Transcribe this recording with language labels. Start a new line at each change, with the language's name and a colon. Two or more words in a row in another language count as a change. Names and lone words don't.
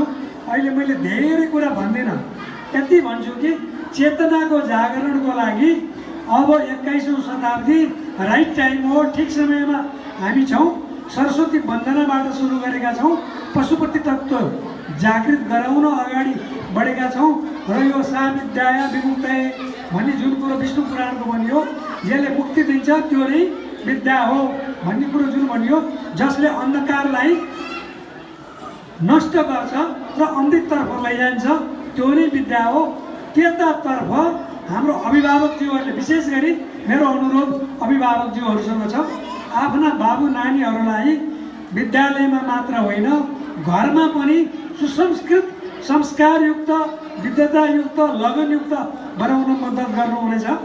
Nepali: अहिले मैले धेरै कुरा भन्दिनँ, यति भन्छु कि चेतनाको जागरणको लागि अब 21औं शताब्दी
English: right time
Nepali: हो, ठिक समयमा हामी छौँ। सरस्वती वन्दनाबाट सुरु गरेका छौँ, पशुपति तत्त्व जागृत गराउन अगाडि बढेका छौँ र यो
Sanskrit: सा विद्याया विमुक्तये
Nepali: भन्ने जुन कुरो विष्णु पुराणको भनियो, जसले मुक्ति दिन्छ त्यो नै विद्या हो भन्ने कुरो जुन भनियो, जसले अन्धकारलाई नष्ट गर्छ र अमृततर्फ लैजान्छ त्यो नै विद्या हो। त्यतातर्फ हाम्रो अभिभावकज्यूहरूले, विशेष गरी मेरो अनुरोध अभिभावकज्यूहरूसँग छ, आफ्ना बाबु नानीहरूलाई विद्यालयमा मात्र होइन घरमा पनि सुसंस्कृत, संस्कारयुक्त, विद्वतायुक्त, लगनयुक्त बनाउन मद्दत गर्नुहुनेछ।